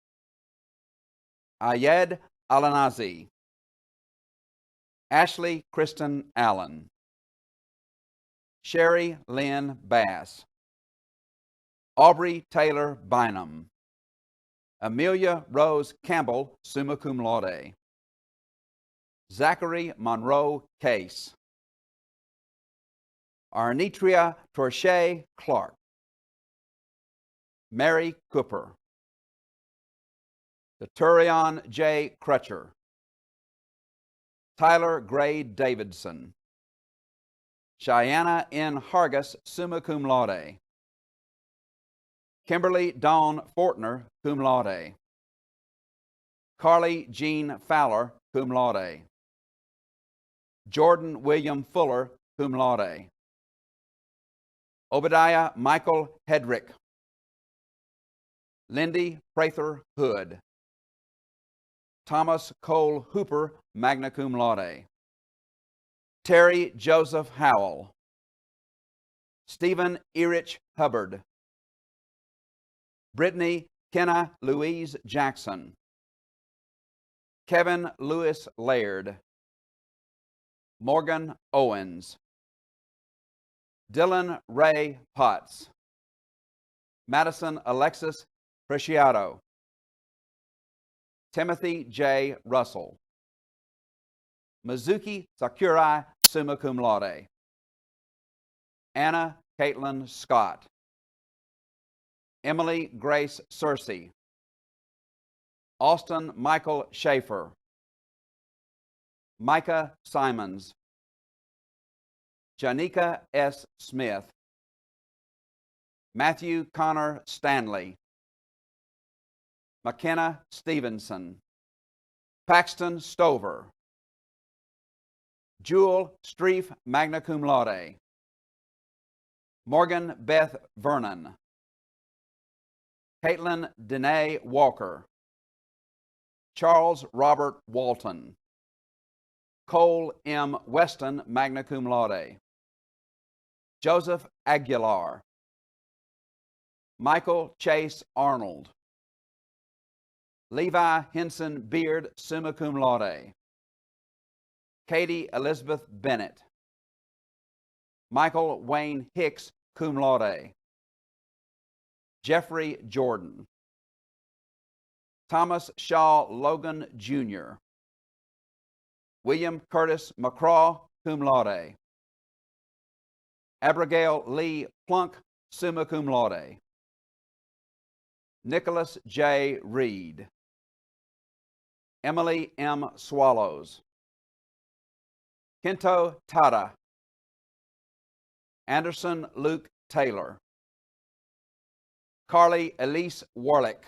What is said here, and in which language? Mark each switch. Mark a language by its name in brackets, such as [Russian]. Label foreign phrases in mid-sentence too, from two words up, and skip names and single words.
[English] Ayed Alanazi. Ashley Kristen Allen. Sherry Lynn Bass. Aubrey Taylor Bynum. Amelia Rose Campbell, [Latin] summa cum laude. [English] Zachary Monroe Case. Arnitria Torche Clark. Mary Cooper. Deturion J. Crutcher. Tyler Gray Davidson. Cheyenne N. Hargis, [Latin] summa cum laude. [English] Kimberly Dawn Fortner, [Latin] cum laude. [English] Carly Jean Fowler, [Latin] cum laude. [English] Jordan William Fuller, [Latin] cum laude. [English] Obadiah Michael Hedrick. Lindy Prather Hood. Thomas Cole Hooper, [Latin] magna cum laude. [English] Terry Joseph Howell. Stephen Erich Hubbard. Brittany Kenna Louise Jackson. Kevin Lewis Laird. Morgan Owens. Dylan Ray Potts. Madison Alexis Preciado. Timothy J. Russell. Mizuki Sakurai, [Latin] summa cum laude. [English] Anna Caitlin Scott. Emily Grace Searcy. Austin Michael Schaefer. Micah Simons. Janika S. Smith. Matthew Connor Stanley. McKenna Stevenson. Paxton Stover. Jewel Streef, [Latin] magna cum laude. [English] Morgan Beth Vernon. Caitlin Danae Walker. Charles Robert Walton. Cole M. Weston, [Latin] magna cum laude. [English] Joseph Aguilar. Michael Chase Arnold. Levi Henson Beard, [Latin] summa cum laude. [English] Katie Elizabeth Bennett. Michael Wayne Hicks, [Latin] cum laude. [English] Jeffrey Jordan. Thomas Shaw Logan, Jr. William Curtis McCraw, [Latin] cum laude. [English] Abigail Lee Plunk, [Latin] summa cum laude. [English] Nicholas J. Reed. Emily M. Swallows. Kento Tada. Anderson Luke Taylor. Carly Elise Warlick.